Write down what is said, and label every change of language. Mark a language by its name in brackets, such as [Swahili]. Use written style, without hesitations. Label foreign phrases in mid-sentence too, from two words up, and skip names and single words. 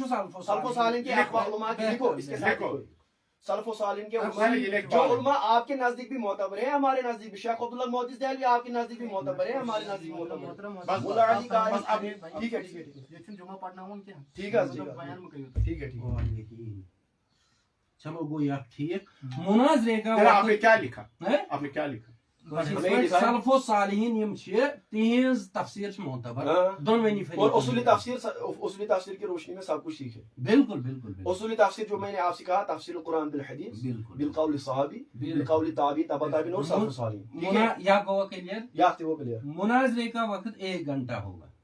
[Hindi] सल्फ़ो सालिहीन के अक़वाल उलमा की देखो इसके साथ सल्फ़ो सालिहीन के जो उलमा आपके नजदीक भी मोतबर है हमारे नजदीक भी, शेख अब्दुल्लाह मोहद्दिस देहलवी आपके नजदीक भी मोतबर है हमारे नजदीक मोतबर है। मुल्ला अली कारी ठीक है ये जुमा पढ़ना हो क्या ठीक है बयान में कहियो ठीक है चलो गो यार ठीक। मुनाज़रे का आपने क्या लिखा है आपने क्या लिखा [Kashmiri] सल्फ़ो सालिहीन यम छ तिहंज तफसीर छ मोतबर दोनों फरीक [Hindi] और उसूली तफसीर की रोशनी में सब कुछ ठीक है। बिल्कुल बिल्कुल उसूली तफसीर जो मैंने आपसे कहा तफसीर कुरान बिल हदीस बिल कौल सहाबी बिल कौल ताबी तबा ताबीन और सल्फ़ो सालिहीन [Kashmiri] या गोवा क्लियर या वो क्लियर। [Hindi] मुनाज़रे का वक्त 1 घंटा होगा।